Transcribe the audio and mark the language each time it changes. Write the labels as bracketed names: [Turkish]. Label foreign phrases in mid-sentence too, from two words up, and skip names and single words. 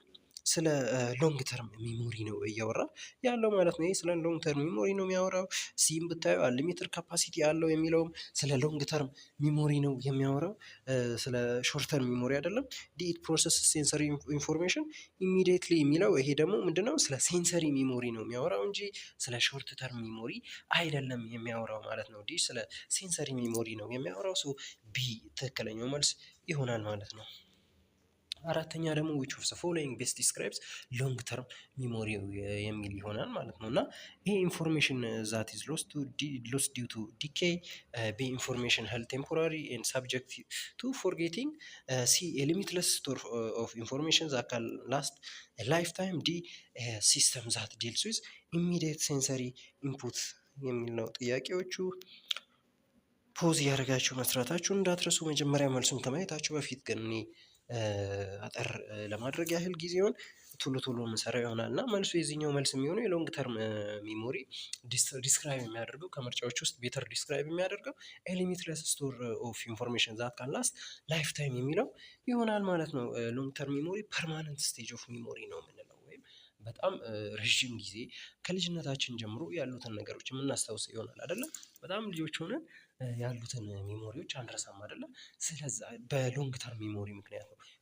[Amharic] ስለ [English] long term memory [Amharic] ነው እያወራ ያለው ማለት ነው። ይሄ ስለ [English] long term memory [Amharic] ነው የሚያወራው። ሲም ብታዩ [English] unlimited capacity [Amharic] ያለው የሚለውም ስለ [English] long term memory [Amharic] ነው የሚያወራው፣ ስለ [English] short term memory [Amharic] አይደለም። [English] it process sensory information immediately [Amharic] የሚለው ይሄ ደግሞ ምንድነው? ስለ [English] sensory memory [Amharic] ነው የሚያወራው እንጂ ስለ [English] short term memory [Amharic] አይደለም የሚያወራው ማለት ነው። ዲ ስለ [English] sensory memory [Amharic] ነው የሚያወራው። ሶ ቢ ትክክለኛው መልስ ይሆናል ማለት ነው። አራተኛ ደግሞ [English] which of the following best describes long term memory [Amharic] የሚል ይሆናል ማለት ነው። እና ይሄ [English] ኢንፎርሜሽን that is lost due to decay, be information held temporary and subject to forgetting, c a limitless store of information that can last a lifetime, d a system that deals with immediate sensory inputs [Amharic] የሚል ነው ጥያቄዎቹ። ፖዝ እያደረጋችሁ መስራታችሁ እንዳትረሱ። መጀመሪያ መልሱን ከማየታችሁ በፊት ግን እኔ አጠር ለማድረግ ያህል ጊዜውን ቶሎ የምሰራው ይሆናል እና መልሱ የዚህኛው መልስ የሚሆነው [English] long term memory describe [Amharic] የሚያደርገው ከምርጫዎች ውስጥ [English] better describe [Amharic] የሚያደርገው [English] limitless store of information that can last life time [Amharic] የሚለው ይሆናል ማለት ነው። [English] long term memory permanent stage of memory [Amharic] ነው የምንለው፣ ወይም በጣም ረዥም ጊዜ ከልጅነታችን ጀምሮ ያሉትን ነገሮች የምናስታውስ ይሆናል አይደለም። በጣም ልጆች ሆነን ያሉትን ሜሞሪዎች አንረሳም አይደለም። ስለዛ [English] long term memory [Amharic] ምክንያት ነው፣